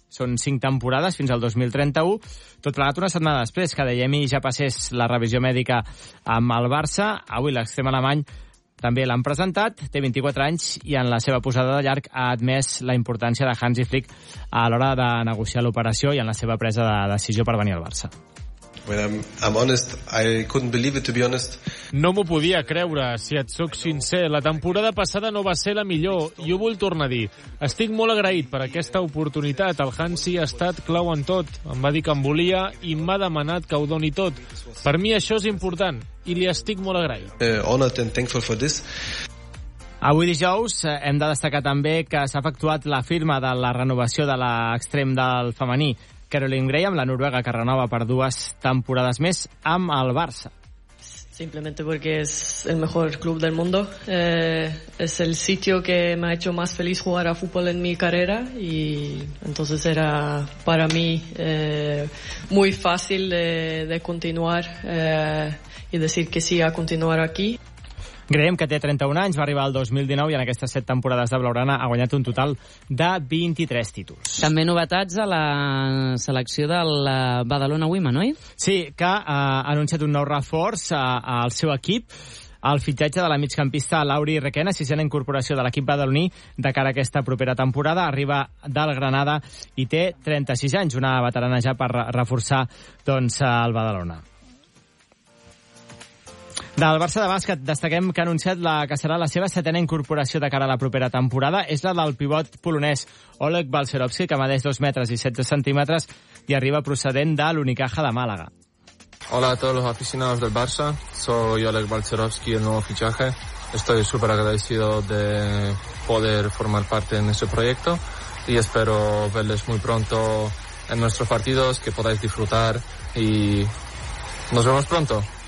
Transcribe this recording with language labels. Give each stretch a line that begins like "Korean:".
Catalan: Són 5 temporades fins al 2031. Tot plegat una setmana després que Adeyemi ja passés la revisió mèdica amb el Barça. Avui l'extrem alemany també l'han presentat. Té 24 anys i en la seva posada de llarg ha admès la importància de Hansi Flick a l'hora de negociar l'operació i en la seva presa de decisió per venir al Barça.
English: When I'm honest, I couldn't believe it, to be honest.
Catalan: No m'ho podia creure, si et sóc sincer. La temporada passada no va ser la millor, i ho vull tornar a dir. Estic molt agraït per aquesta oportunitat. El Hansi ha estat clau en tot. Em va dir que em volia i m'ha demanat que ho doni tot. Per mi això és important, i li estic molt agraït.
English: Honored and thankful for this.
Catalan: Avui dijous hem de destacar també que s'ha efectuat la firma de la renovació de l'extrem del femení, Caroline Graham, la noruega, que renova per 2 temporades més amb el Barça.
Spanish: Simplemente porque es el mejor club del mundo. Es el sitio que me ha hecho más feliz jugar a fútbol en mi carrera. Y entonces era para mí muy fácil de continuar y decir que sí a continuar aquí.
Catalan: Graham, que té 31 anys, va arribar al 2019 i en aquestes 7 temporades de blaugrana ha guanyat un total de 23 títols. També novetats a la selecció del Badalona Women, oi? Sí, que ha anunciat un nou reforç al seu equip. El fitxatge de la migcampista Lauri Requena, sisena incorporació de l'equip badaloní de cara a aquesta propera temporada, arriba del Granada i té 36 anys, una veterana ja per reforçar doncs, el Badalona. Del Barça de bàsquet, destaquem que ha anunciat que serà la seva 7a incorporació de cara a la propera temporada. És la del pivot polonès Oleg Balcerowski, que mideix 2 metres i 16 centímetres i arriba procedent de l'Unicaja de Màlaga.
Spanish: Hola a todos los aficionados del Barça. Soy Oleg Balcerowski, el nuevo fichaje. Estoy súper agradecido de poder formar parte en ese proyecto y espero verles muy pronto en nuestros partidos, que podáis disfrutar y nos vemos pronto.